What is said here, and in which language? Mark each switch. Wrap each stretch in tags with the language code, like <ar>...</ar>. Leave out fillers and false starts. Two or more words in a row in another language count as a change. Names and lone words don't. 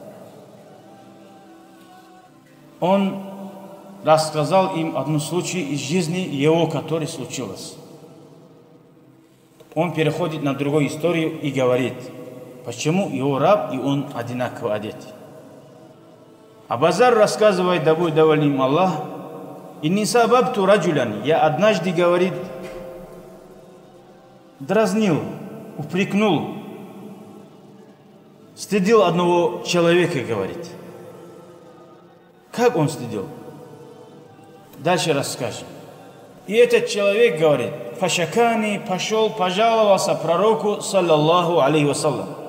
<ru>Он рассказал им один случай из жизни его, который случилось. Он переходит на другую историю и говорит, почему его раб и он одинаково одеты. Абу Зар рассказывает, да будет доволен им Аллах:</ru> <ar>«إني سببت رجلا»,</ar> <ru>я однажды, говорит, дразнил, упрекнул, стыдил одного человека, говорит. Как он стыдил? Дальше расскажем. И этот человек, говорит, фашакани, пошел, пожаловался пророку,</ru> <ar>صلى الله عليه وسلم.</ar>